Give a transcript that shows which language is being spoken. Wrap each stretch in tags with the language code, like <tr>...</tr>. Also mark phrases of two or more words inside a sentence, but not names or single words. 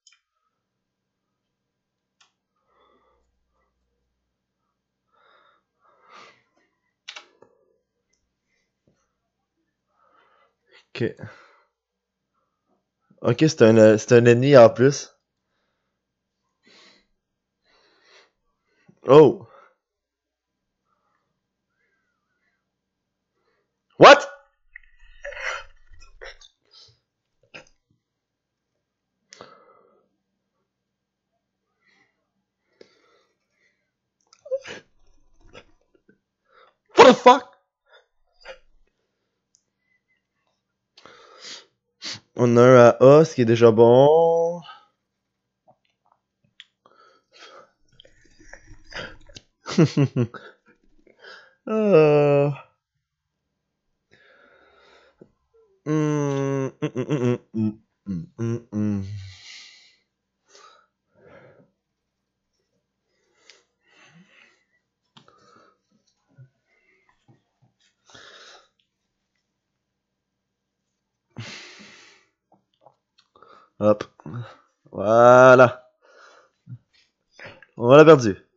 <fr>Ok. Ok, c'est un ennemi en plus. Oh! What?</fr> <en>What the fuck?</en> <fr>On a un à A, ce qui est déjà bon. euh... hum, hum, hum, hum, hum, hum, hum, hum. Hop. Voilà. On l'a perdu.</fr>